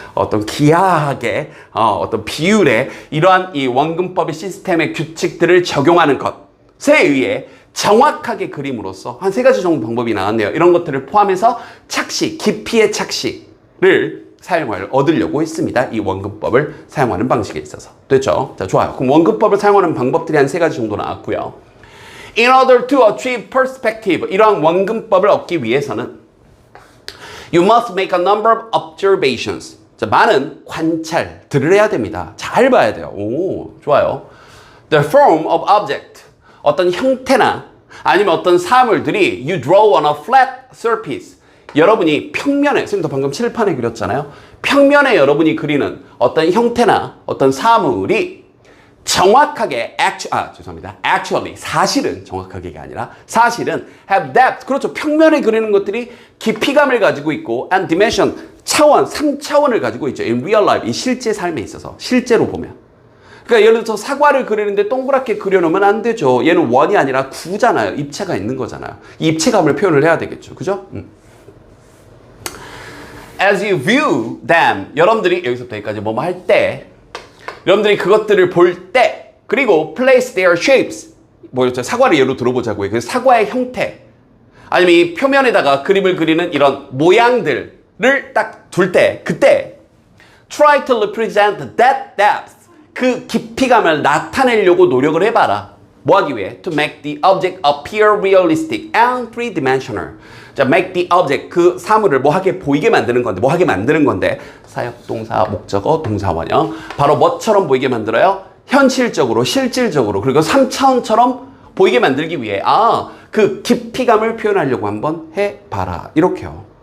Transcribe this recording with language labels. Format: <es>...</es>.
<ko>어떤 기하학의 어떤 비율의 이러한 이 원근법의 시스템의 규칙들을 적용하는 것에 의해 정확하게 그림으로써 한 3가지 정도 방법이 나왔네요. 이런 것들을 포함해서 착시, 깊이의 착시를 얻으려고 했습니다. 이 원근법을 사용하는 방식에 있어서. 됐죠? 자, 좋아요. 그럼 원근법을 사용하는 방법들이 한 3가지 정도 나왔고요.</ko> <en>In order to achieve perspective,</en> <ko>이러한 원근법을 얻기 위해서는</ko> <en>you must make a number of observations.</en> <ko>자, 많은 관찰들을 해야 됩니다. 잘 봐야 돼요. 오, 좋아요.</ko> <en>The form of object.</en> <ko>어떤 형태나 아니면 어떤 사물들이</ko> <en>you draw on a flat surface.</en> <ko>여러분이 평면에, 선생님도 방금 칠판에 그렸잖아요. 평면에 여러분이 그리는 어떤 형태나 어떤 사물이 정확하게 actually 사실은 정확하게가 아니라 사실은</ko> <en>have depth</en> <ko>그렇죠. 평면에 그리는 것들이 깊이감을 가지고 있고</ko> <en>and dimension</en> <ko>차원 3차원을 가지고 있죠.</ko> <en>in real life</en> <ko>이 실제 삶에 있어서 실제로 보면 그러니까 예를 들어서 사과를 그리는데 동그랗게 그려놓으면 안 되죠. 얘는 원이 아니라 구잖아요. 입체가 있는 거잖아요. 이 입체감을 표현을 해야 되겠죠. 그죠?</ko> <en>As you view them</en> <ko>여러분들이 여기서부터 여기까지 뭐뭐 할 때 여러분들이 그것들을 볼 때 그리고</ko> <en>place their shapes</en> <ko>뭐였죠? 사과를 예로 들어보자고요. 그래서 사과의 형태 아니면 이 표면에다가 그림을 그리는 이런 모양들을 딱 둘 때 그때</ko> <en>try to represent that depth</en> <ko>그 깊이감을 나타내려고 노력을 해봐라. 뭐 하기 위해?</ko> <en>To make the object appear realistic and three-dimensional.</en> <ko>자,</ko> <en>make the object</en> <ko>그 사물을 뭐 하게 보이게 만드는 건데 뭐 하게 만드는 건데 사역, 동사, 목적어, 동사, 원형 바로 뭐처럼 보이게 만들어요? 현실적으로, 실질적으로 그리고 3차원처럼 보이게 만들기 위해 그 깊이감을 표현하려고 한번 해봐라. 이렇게요.</ko>